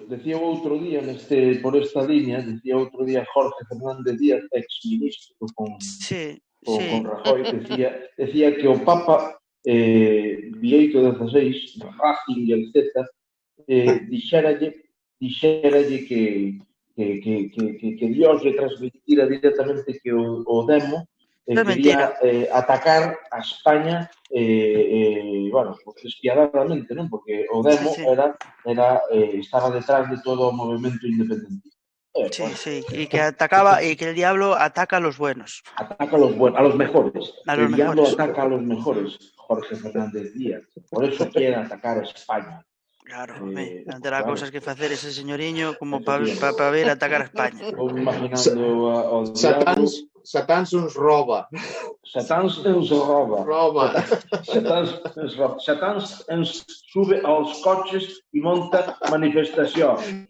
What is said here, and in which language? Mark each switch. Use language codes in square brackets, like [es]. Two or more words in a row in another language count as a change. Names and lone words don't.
[gl] Decía outro día, por esta línea, Jorge Fernández Díaz, ex-ministro con Rajoy, decía que o Papa Bieito XVI, Ratzinger, etc., dixéralle que Dios lle transmitira directamente que o demo quería atacar a España bueno, despiadadamente, non? Porque o demo estaba detrás de todo o movimento independentista. [es] Sí, y que atacaba, y que el diablo ataca a los buenos. Ataca a los mejores. El diablo ataca a los mejores, Jorge Fernández Díaz. Por eso quiere atacar a España. Claro, ante las cosas que [gl] facer ese señoriño [es] como para ver atacar a España. [gl] Estou imaginando ao Satán nos roba. Satán nos roba. Satán nos sube aos coches e monta manifestacións.